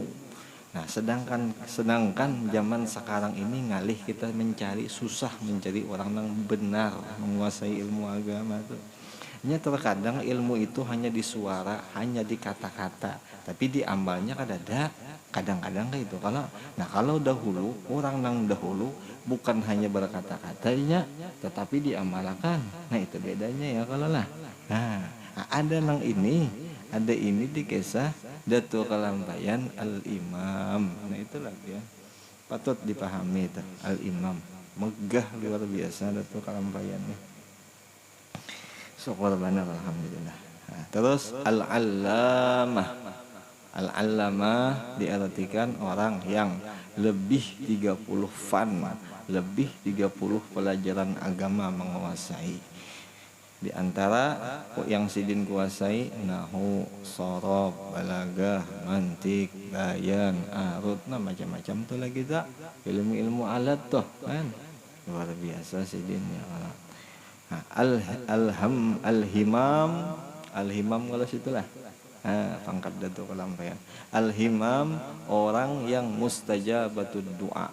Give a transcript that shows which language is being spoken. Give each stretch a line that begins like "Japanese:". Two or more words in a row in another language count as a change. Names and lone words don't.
Banjar: Nah sedangkan zaman sekarang ini ngalih kita susah mencari orang yang benar menguasai ilmu agama tuh. Terkadang ilmu itu hanya di suara, hanya di kata-kata, tapi di amalnya kadang-kadang kayak itu. Kalau dahulu, orang yang dahulu bukan hanya berkata-katanya, tetapi diamalkan. Nah itu bedanya ya kalau lah. Nah ada nang ini, ada ini di kisah Datuk Kalampayan Al-Imam. Nah itulah ya, patut dipahami itu Al-Imam, megah luar biasa Datuk Kalampayan nih. Syukur benar alhamdulillah. Nah, terus Al-Allamah. Al-Allamah diartikan orang yang lebih 30 lebih 30 pelajaran agama menguasai. Di antara yang sidin kuasai nahu, sorof, balagah, mantik, bayan, arut, nah macam-macam tuh lagi tak. Ilmu-ilmu alat tuh kan luar biasa sidin ya Allah. Nah, al-himam kalau situlah. Pangkat Datuk Kalampayan. Al-himam orang yang
Arabic: مستجابة الدعاء.